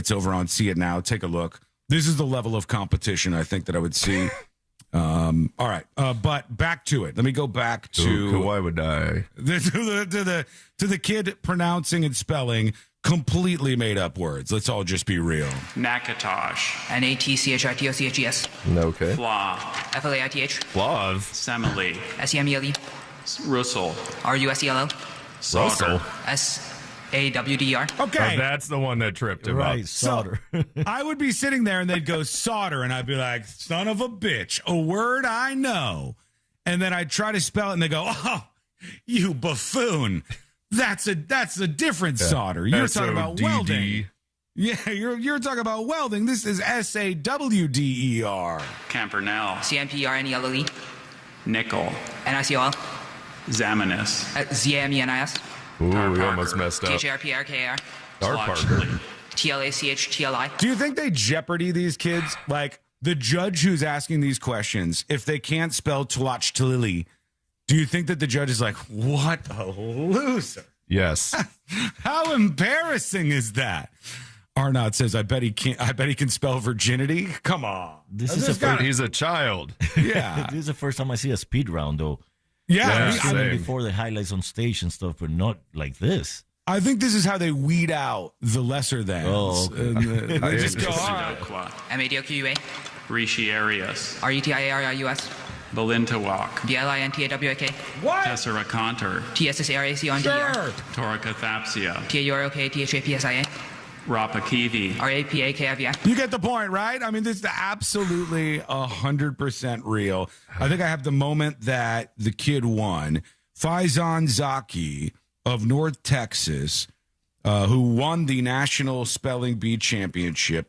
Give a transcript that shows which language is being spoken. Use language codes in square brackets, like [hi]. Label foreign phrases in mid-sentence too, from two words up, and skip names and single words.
[en] It's over on See It Now. Take a look. This is the level of competition I think that I would see. All right, but back to it. Let me go back to why would I to the kid pronouncing and spelling completely made up words. Let's all just be real. Nakatosh. N-A-T-C-H-I-T-O-C-H-E-S. Okay. Flaw. F-L-A-I-T-H. Flaw. Semele. S-E-M-E-L-E. Russell. R-U-S-E-L-L. Solder. S-A-W-D-E-R. Okay. That's the one that tripped him Right, up. solder. So, I would be sitting there and they'd go solder, and I'd be like, son of a bitch, a word I know. And then I'd try to spell it, and they go, oh, you buffoon. That's a different solder. You're talking about welding. Yeah, you're talking about welding. This is S-A-W-D-E-R. Campernell. C-M-P-R-N-E-L-L-E. Nickel. N-I-C-O-L. Zamenis. Z-A-M-E-N-I-S. Ooh, Tar we Parker. almost messed up. T-H-A-R-P-R-K-A-R. Tar Parker. T-L-A-C-H-T-L-I. Do you think they Jeopardy these kids? Like, the judge who's asking these questions, if they can't spell Tlachtli, do you think that the judge is like, what a loser? Yes. How embarrassing is that? Arnott says, I bet he can spell virginity. Come on. He's a child. Yeah. This is the first time I see a speed round, though. Yeah. I mean, before the highlights on stage and stuff, but not like this. I think this is how they weed out the lesser thans. Oh, okay. And, they just go, M-A-D-O-Q-U-A. Rishi Arias. R-E-T-I-A-R-I-U-S. Belintawak. B-L-I-N-T-A-W-A-K. What? Tessera Conter. T-S-S-A-R-A-C-O-N-D-E-R. Sure. Torakathapsia. T-A-U-R-O-K-T-H-A-P-S-I-A. Rapakivi. R-A-P-A-K-I-V-I. You get the point, right? I mean, this is absolutely 100% real. I think I have the moment that the kid won. Faizan Zaki of North Texas, who won the National Spelling Bee Championship.